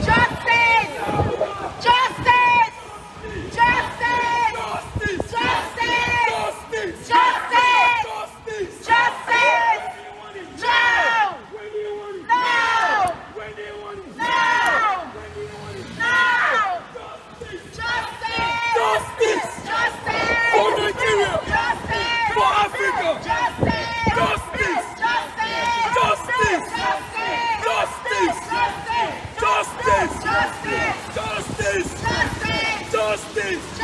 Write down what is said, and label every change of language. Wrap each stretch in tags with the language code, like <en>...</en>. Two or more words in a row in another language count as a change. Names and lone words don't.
<en>Justice! Justice! Justice! Justice! Justice! Justice! Justice! Justice! Justice! No! When do you want it? No! When do you want it? No! When do you want it? No! Justice! Justice! Justice! Justice! For Nigeria! Justice! For Africa! Justice! Justice! Justice! Justice! Justice! Justice! Justice! Justice! Justice! Justice! Justice! Justice!</en>